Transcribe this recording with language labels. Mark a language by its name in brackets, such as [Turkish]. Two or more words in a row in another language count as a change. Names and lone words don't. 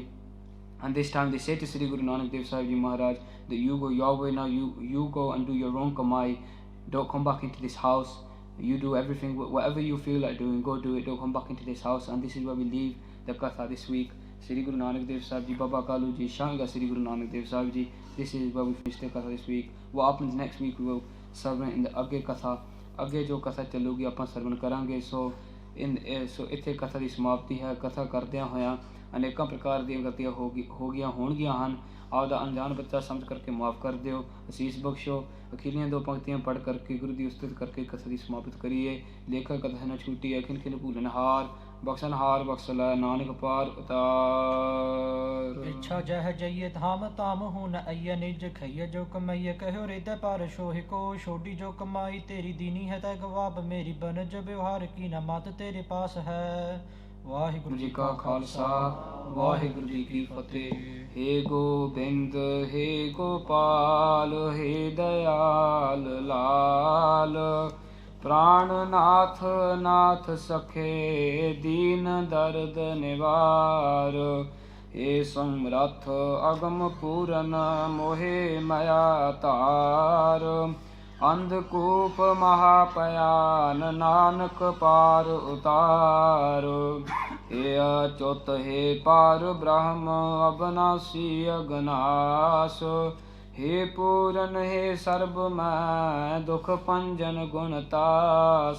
[English] And this time they say to Sri Guru Nanak Dev Sahib Ji Maharaj that you go your way now, you go and do your own kamai, don't come back into this house, you do everything, whatever you feel like doing, go do it, don't come back into this house. And this is where we leave the Katha this week. Sri Guru Nanak Dev Sahib Ji, Baba Kalu Ji, shouting at Sri Guru Nanak Dev Sahib Ji. This is where we finish the Katha this week. What happens next week we will serve in the [Punjabi] ਅੱਗੇ ਕਥਾ. ਅੱਗੇ ਜੋ ਕਥਾ ਚੱਲੂਗੀ ਆਪਾਂ ਸਰਵਣ ਕਰਾਂਗੇ। ਸੋ ਇੱਥੇ ਕਥਾ ਦੀ ਸਮਾਪਤੀ ਹੈ। ਕਥਾ ਕਰਦਿਆਂ ਹੋਇਆਂ ਅਨੇਕਾਂ ਪ੍ਰਕਾਰ ਦੀਆਂ ਗਲਤੀਆਂ ਹੋ ਹੋਣਗੀਆਂ ਹਨ। ਆਪਦਾ ਅਣਜਾਣ ਬੱਚਾ ਸਮਝ ਕਰਕੇ ਮਾਫ ਕਰ ਦਿਓ, ਅਸੀਸ ਬਖਸ਼ੋ। ਅਖੀਰੀਆਂ ਦੋ ਪੰਕਤੀਆਂ ਪੜ੍ਹ ਕਰਕੇ ਗੁਰੂ ਦੀ ਉਸਤਤ ਕਰਕੇ ਕਥਾ ਦੀ ਸਮਾਪਤ ਕਰੀਏ। ਲੇਖਕ ਕਥਾ ਨਾ ਛੂਟੀ ਹੈ, ਖਿਨ ਖਿਨ ਭੂਲਨਹਾਰ, ਬਖਸ਼ਨਹਾਰ ਬਖਸ਼ ਲੈ ਨਾਨਕ ਪਾਰ ਉਤਾਰ। ਇੱਛਾ ਜਹ ਜਈਏ ਧਾਮ ਤਾਮ ਹੁਣ ਅਈਏ ਨਿਜ ਖਈਏ ਜੋ ਕਮਾਈਏ ਕਹਿਓ ਰਿਤੇ ਪਰ ਸ਼ੋਹਿ ਕੋ ਛੋਡੀ ਜੋ ਕਮਾਈ ਤੇਰੀ ਦੀਨੀ ਹੈ ਤੈ ਗਵਾਬ ਮੇਰੀ ਬਨਜ ਵਿਵਹਾਰ ਕੀ ਨਾ ਮਤ ਤੇਰੇ ਪਾਸ ਹੈ। ਵਾਹਿਗੁਰੂ ਜੀ ਕਾ ਖਾਲਸਾ ਵਾਹਿਗੁਰੂ ਜੀ ਕੀ ਫਤਿਹ। [Hindi] हे गोबिंद हे गोपाल हे दयाल लाल, प्राणनाथ नाथ सखे दीन दर्द निवार। हे समरथ अगम पूरन मोहे मया तार, अंधकूप महापयान नानक पार उतार। हे अच्युत हे पार ब्रह्म अबनासी अगनास, हे पूरन हे सर्ब मैं दुख पंजन गुणतास।